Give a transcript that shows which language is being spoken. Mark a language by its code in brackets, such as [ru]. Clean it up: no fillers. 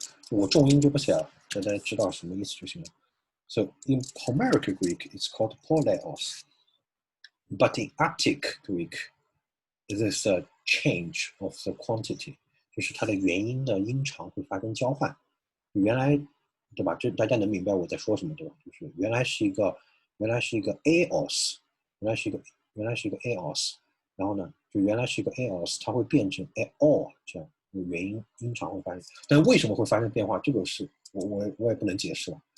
[zh] 我重音就不写了，大家知道什么意思就行了。 [en] So in Homeric Greek, it's called polis. But in Attic Greek, there's a change of the quantity， [zh] 就是它的元音的音长会发生交换。原来，对吧？这大家能明白我在说什么，对吧？就是原来是一个 aos， 原来是一个 aos， 然后呢，就原来是一个 aos， 它会变成 ao 这样。元音音长会发生，但是为什么会发生变化？这个是我也不能解释了。